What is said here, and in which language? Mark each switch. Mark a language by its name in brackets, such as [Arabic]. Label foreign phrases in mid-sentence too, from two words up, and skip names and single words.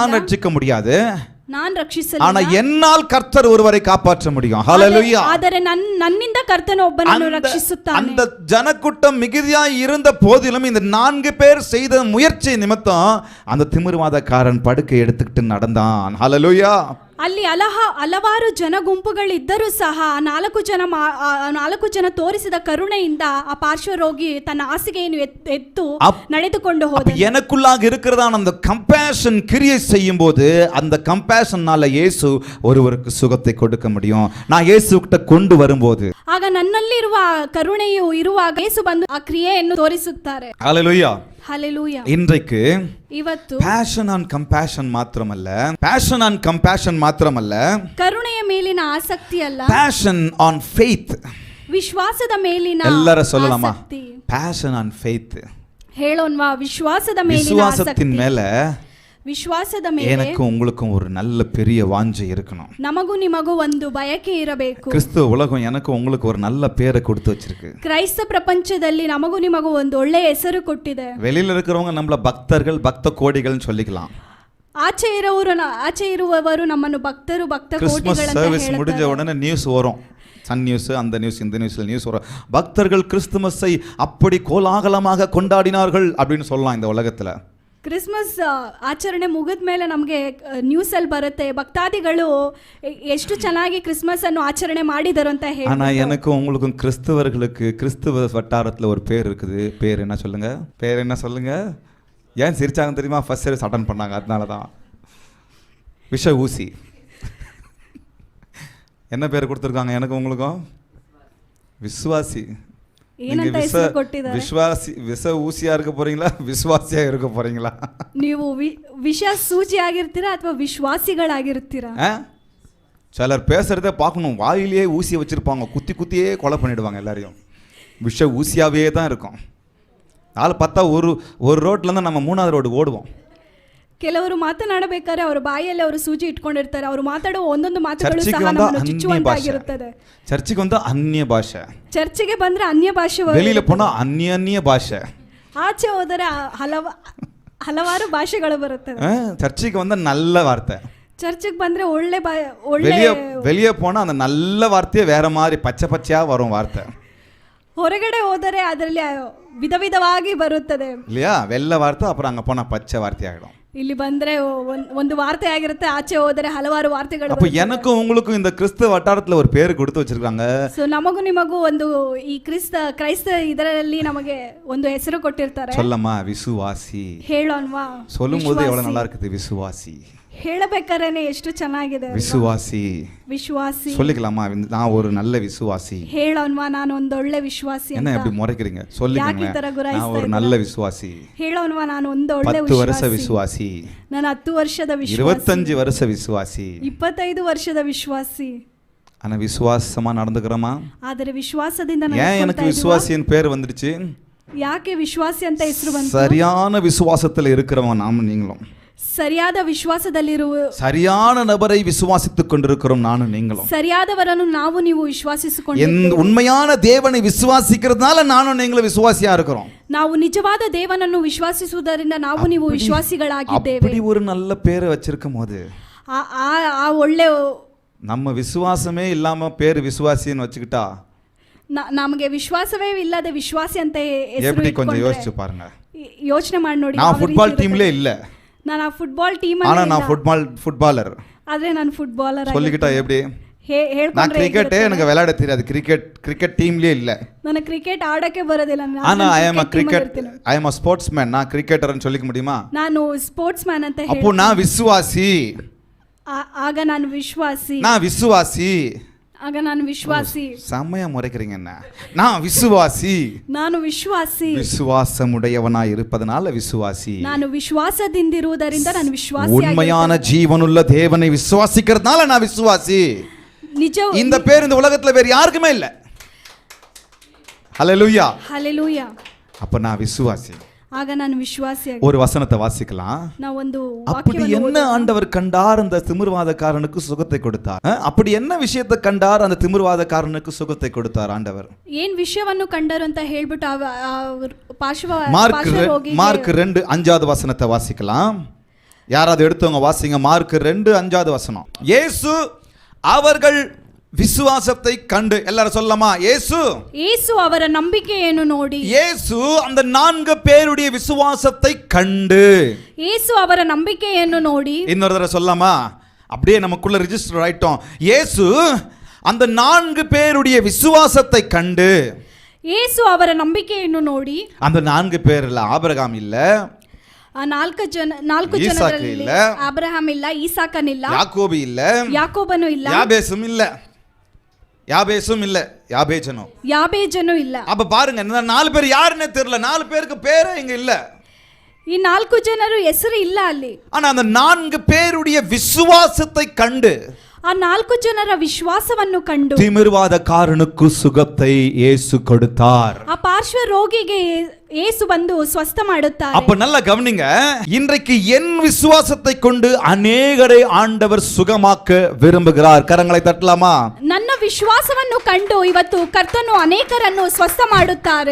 [Tamil] நான் ரட்சிக்க முடியாது, [Kannada] ನಾನ್ [Tamil] ஆனா [Kannada] ರಕ್ಷಿಸಲಿಲ್ಲ, [Tamil] என்னால் கர்த்தர் ஒருவரை காப்பாற்ற முடியும். ஹalleluya. [Kannada] ಆದರೆ ನನ್ನಿಂದ ಕರ್ತನು ಒಬ್ಬನನ್ನು ರಕ್ಷಿಸುತ್ತಾನೆ. [Tamil] அந்த ஜனக்கூட்டம் மிகுதியாய் இருந்த போதிலும் இந்த 4 பேர் செய்த முயற்சி நிமித்தம் அந்த திமிர்வாதக்காரன் படுக்கை எடுத்துக்கிட்டு நடந்தான். ஹalleluya. [Kannada] ಅಲ್ಲಿ ಹಲವಾರು ಜನ ಗುಂಪುಗಳಿದ್ದರೂ ಸಹ ನಾಲ್ಕು ಜನ ತೋರಿಸಿದ ಕರುಣೆಯಿಂದ ಆ ಪಾರ್ಶ್ವರೋಗಿ ತನ್ನ ಹಾಸಿಗೆಯನ್ನು ಎತ್ತು ನಡೆದುಕೊಂಡು ಹೋದ. [Tamil] எனக்குள்ளாக இருக்கிறதான அந்த கம்பேஷன் கிரியை செய்யும் போது அந்த கம்பேஷன்னால இயேசு ஒருவருக்கு சுகத்தை கொடுக்க முடியும். நான் இயேசு கிட்ட கொண்டு வரும்போது [Kannada] ಆಗ ನನ್ನಲ್ಲಿರುವ ಕರುಣೆಯು ಇರುವಾಗ ಯೇಸು ಬಂದು ಆ ಕ್ರಿಯೆಯನ್ನು ತೋರಿಸುತ್ತಾರೆ. [Tamil] ஹalleluya. [Kannada] ಹಲ್ಲೆಲೂಯಾ. [Tamil] இன்றைக்கு [Kannada] ಇವತ್ತು [English] passion on compassion ಮಾತ್ರಮಲ್ಲ [Kannada] ಕರುಣೆಯ ಮೇಲಿನ ಆಸಕ್ತಿ ಅಲ್ಲ, [English] passion on faith. [Kannada] ವಿಶ್ವಾಸದ ಮೇಲಿನ [Tamil] ಎಲ್ಲರ சொல்லலாமா? [Kannada] ಆಸಕ್ತಿ. [English] passion on faith. [Kannada] ಹೇಳೋನ್ವಾ? ವಿಶ್ವಾಸದ ಮೇಲಿನ [Tamil] விசுவாசத்தின் மேல [Kannada] ವಿಶ್ವಾಸದ ಮೇಲೆ [Tamil] எனக்கும் உங்களுக்கும் ஒரு நல்ல பெரிய வாஞ்சை இருக்கணும். [Kannada] ನಮಗೂ ನಿಮಗೂ ಒಂದು ಬಯಕೆ ಇರಬೇಕು. [Tamil] கிறிஸ்துவ உலகம் எனக்கும் உங்களுக்கு ஒரு நல்ல பேரை கொடுத்து வச்சிருக்கு. [Kannada] ಕ್ರೈಸ್ತ ಪ್ರಪಂಚದಲ್ಲಿ ನಮಗೂ ನಿಮಗೂ ಒಂದು ಒಳ್ಳೆಯ ಹೆಸರು ಕೊಟ್ಟಿದೆ. [Tamil] வெளியில இருக்கிறவங்க நம்மள பக்தர்கள் பக்த கோடிகள்னு சொல்லிக்கலாம். [Kannada] ಆಚೆ ಇರುವವರು ನಮ್ಮನ್ನು ಭಕ್ತರು ಭಕ್ತ [Tamil] கிறிஸ்மஸ் [Kannada] ಕೋಟಿಗಳಂತ [Tamil] சர்வீஸ் முடிஞ்ச [Kannada] ಹೇಳ್ತಾರೆ. [Tamil] உடனே நியூஸ் வரும், சன் நியூஸ், அந்த நியூஸ், இந்த நியூஸ்ல நியூஸ் வரும். பக்தர்கள் கிறிஸ்துமஸை அப்படி கோலாகலமாக கொண்டாடினார்கள் அப்படின்னு சொல்லலாம் இந்த உலகத்துல. [Kannada] ಕ್ರಿಸ್ಮಸ್ ಆಚರಣೆ ಮುಗಿದ ಮೇಲೆ ನಮಗೆ ನ್ಯೂಸಲ್ಲಿ ಬರುತ್ತೆ ಭಕ್ತಾದಿಗಳು ಎಷ್ಟು ಚೆನ್ನಾಗಿ ಕ್ರಿಸ್ಮಸ್ ಅನ್ನು ಆಚರಣೆ ಮಾಡಿದರು ಅಂತ ಹೇಳಿ. [Tamil] ஆனா எனக்கும் உங்களுக்கும் கிறிஸ்தவர்களுக்கு கிறிஸ்துவ வட்டாரத்துல ஒரு பேர் இருக்குது. பேர் என்ன சொல்லுங்க? ஏன் சிரிச்சாங்க தெரியுமா? [English] first service attend [Tamil] பண்ணாங்க, அதனால தான். விஷ ஊசி. என்ன பேர் கொடுத்துருக்காங்க எனக்கு உங்களுக்கும்? விசுவாசி. [Kannada] ಏನಂತ ಹೆಸರು ಕೊಟ್ಟಿದ್ದಾರೆ? ವಿಶ್ವಾಸಿ. [Tamil] ವಿಷ ஊசியா இருக்க போறீங்களா, விசுவாசியா இருக்க போறீங்களா? [Kannada] ನೀವು ವಿಷ ಸೂಚಿ ಆಗಿರ್ತೀರಾ ಅಥವಾ ವಿಶ್ವಾಸಿಗಳಾಗಿರ್ತೀರಾ? [Tamil] சிலர் பேசுறதே பார்க்கணும், வாயிலேயே ஊசியை வச்சிருப்பாங்க, குத்தியே கொலை பண்ணிடுவாங்க எல்லாரையும். விஷ ஊசியாவே தான் இருக்கும். நாலு பார்த்தா ஒரு ரோட்ல இருந்து நம்ம 3வது ரோடு ஓடுவோம். [Kannada] ಕೆಲವರು ಮಾತನಾಡಬೇಕಾದ್ರೆ ಅವರ ಬಾಯಲ್ಲಿ ಅವರು ಸೂಜಿ ಇಟ್ಕೊಂಡಿರ್ತಾರೆ. ಅವರು ಮಾತಾಡೋ ಒಂದೊಂದು ಮಾತುಗಳು ಸಹ ನಮ್ಮನ್ನು ಚುಚ್ಚುವಂತಾಗಿರುತ್ತದೆ. ಚರ್ಚಿಗೆ ಬಂದ ಅನ್ಯ ಭಾಷೆ, ಚರ್ಚಿಗೆ ಬಂದ್ರೆ ಅನ್ಯ ಭಾಷೆ, [Tamil] வெளியில போனா [Kannada] ಅನ್ಯ ಭಾಷೆ, ಆಚೆ ಹೋದರೆ ಹಲವಾರು ಭಾಷೆಗಳು ಬರುತ್ತದೆ. ಚರ್ಚಿಗೆ ಬಂದ [Tamil] நல்ல வார்த்தை, [Kannada] ಚರ್ಚಿಗೆ ಬಂದ್ರೆ ಒಳ್ಳೆ [Tamil] வெளியே போனா அந்த நல்ல வார்த்தையே வேற மாதிரி பச்சையா வரும் வார்த்தை. [Kannada] ಹೊರಗಡೆ ಹೋದರೆ ಅದರಲ್ಲಿ ವಿಧವಾಗಿ ಬರುತ್ತದೆ [Tamil] இல்லையா? வெள்ளை வார்த்தை, அப்புறம் அங்க போனா பச்சை வார்த்தை ஆகிடும். [Kannada] ಇಲ್ಲಿ ಬಂದ್ರೆ ಒಂದು ವಾರ್ತೆ ಆಗಿರುತ್ತೆ, ಆಚೆ ಹೋದರೆ ಹಲವಾರು ವಾರ್ತೆಗಳು. [Tamil] அப்ப எனக்கும் உங்களுக்கும் இந்த கிறிஸ்தவ வட்டாரத்துல ஒரு பேர் கொடுத்து வச்சிருக்காங்க. [Kannada] ಸೊ ನಮಗೂ ನಿಮಗೂ ಒಂದು ಈ ಕ್ರೈಸ್ತ ಇದರಲ್ಲಿ ನಮಗೆ ಒಂದು ಹೆಸರು ಕೊಟ್ಟಿರ್ತಾರೆ. [Tamil] சொல்லமா? விசுவாசி. [Kannada] ಹೇಳೋನ್ವಾ? [Tamil] சொல்லும்போது எவ்வளவு நல்லா இருக்குது விசுவாசி. [Kannada] ಹೇಳಬೇಕಾದ್ರೆ ಎಷ್ಟು ಚೆನ್ನಾಗಿದೆ. [Tamil] விசுவாசி சொல்லிக்கலாமா? நான் ஒரு நல்ல விசுவாசி. [Kannada] ಹೇಳೋನ್ವಾ? ನಾನು ಒಂದು ಒಳ್ಳೆ ವಿಶ್ವಾಸಿ. என்ன எப்படி முறைக்கிறீங்க? சொல்லுங்க. நான் ஒரு நல்ல விசுவாசி. ಹೇಳೋನ್ವಾ? ನಾನು ಒಂದು ಒಳ್ಳೆ 10 ವರ್ಷ ವಿಶ್ವಾಸಿ. ನಾನು 10 ವರ್ಷದ ವಿಶ್ವಾಸಿ. 25 ವರ್ಷ ವಿಶ್ವಾಸಿ. 25 ವರ್ಷದ ವಿಶ್ವಾಸಿ. [Tamil] ஆனா விசுவாசமா நடந்துக்கிறோமா? [Kannada] ಆದರೆ ವಿಶ್ವಾಸದಿಂದ [Tamil] ஏன் எனக்கு விசுவாசியின் பேர் வந்துருச்சு? [Kannada] ಯಾಕೆ ವಿಶ್ವಾಸಿ ಅಂತ ಹೆಸರು ಬಂತು? [Tamil] சரியான விசுவாசத்துல இருக்கிறவங்க நாம நீங்களும். [Kannada] ಸರಿಯಾದ ವಿಶ್ವಾಸದಲ್ಲಿರುವ [Tamil] சரியான நபரை விசுவாசித்துக் கொண்டிருக்கிறோம் நானும் நீங்களும். [Kannada] ಸರಿಯಾದವರನ್ನು ನಾವು ನೀವು ವಿಶ್ವಾಸಿಸಿಕೊಂಡು [Tamil] உண்மையான தேவனை விசுவாசிக்கிறதுனால நானும் நீங்களும் விசுவாசியா இருக்கிறோம். [Kannada] ನಾವು ನಿಜವಾದ ದೇವನನ್ನು ವಿಶ್ವಾಸಿಸುವುದರಿಂದ ನಾವು ನೀವು ವಿಶ್ವಾಸಿಗಳಾಗಿದ್ದೇವೆ. [Tamil] அப்படி ஒரு நல்ல பேரை வச்சிருக்கும் போது [Kannada] ಆ ಒಳ್ಳೆ [Tamil] நம்ம விசுவாசமே இல்லாம பேர் விசுவாசின்னு வச்சுக்கிட்டா [Kannada] ನಮಗೆ ವಿಶ್ವಾಸವೇ ಇಲ್ಲದೆ ವಿಶ್ವಾಸಿ ಅಂತ ಹೆಸರು [Tamil] எப்படி கொஞ்சம் யோசிச்சு பாருங்க. [Kannada] ಯೋಚನೆ ಮಾಡಿ ನೋಡಿ. [Tamil] நான் [English] football team [Tamil] இல்ல, [Kannada] ನಾನು ಆ [English] football team [Tamil] ஆனா நான் ஃபுட்பாலர். [Kannada] ಆದ್ರೆ ನಾನು ಫುಟ್ಬಾಲರ್ [Tamil] சொல்லிக்கிட்டா எப்படி? நான் கிரிக்கெட்டே எனக்கு விளையாட தெரியாது, [English] cricket team [Tamil] இல்ல. [Kannada] ನಾನು ಕ್ರಿಕೆಟ್ ಆಡಕ್ಕೆ ಬರೋದಿಲ್ಲ. [English] ஆனா I am a sportsman. [Tamil] நான் கிரிக்கெட்டர்னு சொல்லிக்க முடியுமா? [Kannada] ನಾನು [English] sports man [Kannada] ಅಂತ ಹೇಳಿ. [Tamil] அப்போ நான் விசுவாசி. [Kannada] ಆಗ ನಾನು ವಿಶ್ವಾಸಿ. ಆಗ ನಾನು ವಿಶ್ವಾಸಿ. [Tamil] செம்மையா முறைக்கிறீங்க. என்ன? நான் விசுவாசி. [Kannada] ನಾನು ವಿಶ್ವಾಸಿ. [Tamil] விசுவாசமுடையவனாய் இருப்பதனால விசுவாசி. [Kannada] ನಾನು ವಿಶ್ವಾಸದಿಂದಿರುವುದರಿಂದ ನಾನು ವಿಶ್ವಾಸಿ. [Tamil] உண்மையான ஜீவனுள்ள தேவனை விசுவாசிக்கிறதுனால நான் விசுவாசி. [Kannada] ನಿಜ [Tamil] இந்த பேர் இந்த உலகத்துல வேற யாருக்குமே இல்ல. ஹல்லேலூயா. ஹல்லேலூயா. அப்ப நான் விசுவாசி. [Kannada] ಆಗ ನಾನು ವಿಶ್ವಾಸಿ. [Tamil] ஒரு வசனத்தை வாசிக்கலாம். நான் ಒಂದು அப்படி என்ன ஆண்டவர் கண்டார் அந்த திமிர்வாதக்காரனுக்கு சுகத்தை கொடுத்தார்? அப்படி என்ன விஷயத்தை கண்டார் அந்த திமிர்வாதக்காரனுக்கு சுகத்தை கொடுத்தார் ஆண்டவர்? [Kannada] ಏನ್ ವಿಷಯವನ್ನು ಕಂಡರು ಅಂತ ಹೇಳ್ಬಿಟ್ಟು [Tamil] மார்க் 2:5வது வசனத்தை வாசிக்கலாம். யாராவது எடுத்தவங்க வாசிங்க. மார்க் 2:5 இயேசு அவர்கள் விசுவாசத்தை கண்டு, எல்லாரும் சொல்லலாமா? இயேசு [Kannada] ಅವರ ನಂಬಿಕೆಯನ್ನು ನೋಡಿ. [Tamil] இயேசு அந்த 4 பேருடைய விசுவாசத்தை கண்டு. [Kannada] இயேசு ಅವರ ನಂಬಿಕೆಯನ್ನು ನೋಡಿ. [Tamil] இன்னொரு தடவை சொல்லலாமா? அப்படியே நமக்குள்ள ரிஜிஸ்டர் ஆயிட்டோம். இயேசு அந்த 4 பேருடைய விசுவாசத்தை கண்டு. [Kannada] இயேசு ಅವರ ನಂಬಿಕೆಯನ್ನು ನೋಡಿ. [Tamil] அந்த 4 பேர்ல ஆபிரகாம் இல்ல, [Kannada] ಆ 4 ಜನರಲ್ಲಿ ಅಬ್ರಹಾಂ ಇಲ್ಲ, ಈಸಾಕನ್ ಇಲ್ಲ, ಯಾಕೋಬು ಇಲ್ಲ, ಯಾಕೋಬನು ಇಲ್ಲ, ಯಾಬೇಜನು ಇಲ್ಲ. [Tamil] அப்ப பாருங்க, இந்த 4 பேர் யாருன்னே தெரியல, 4 பேருக்கு பேரே இங்க இல்ல. [Kannada] ಈ 4 ಜನರು ಹೆಸರು ಇಲ್ಲ ಅಲ್ಲಿ. [Tamil] ஆனா அந்த 4 பேருடைய விசுவாசத்தை கண்டு, [Kannada] ಆ 4 ಜನರ ವಿಶ್ವಾಸವನ್ನು ಕಂಡು [Tamil] திமிர்வாதக்காரனுக்கு சுகத்தை இயேசு கொடுத்தார். [Kannada] ಆ ಪಾರ್ಶ್ವ ರೋಗಿಗೆ இயேசு ಬಂದು ಸ್ವಸ್ಥ ಮಾಡುತ್ತಾರೆ. [Tamil] அப்ப நல்லா கவனிங்க, இன்றைக்கு என் விசுவாசத்தை கொண்டு அநேகரை ஆண்டவர் சுகமாக்க விரும்புகிறார். கரங்களை தட்டலாமா? [Kannada] ನನ್ನ ವಿಶ್ವಾಸವನ್ನು ಕಂಡು ಇವತ್ತು ಕರ್ತನು ಅನೇಕರನ್ನು ಸ್ವಸ್ಥ ಮಾಡುತ್ತಾರೆ.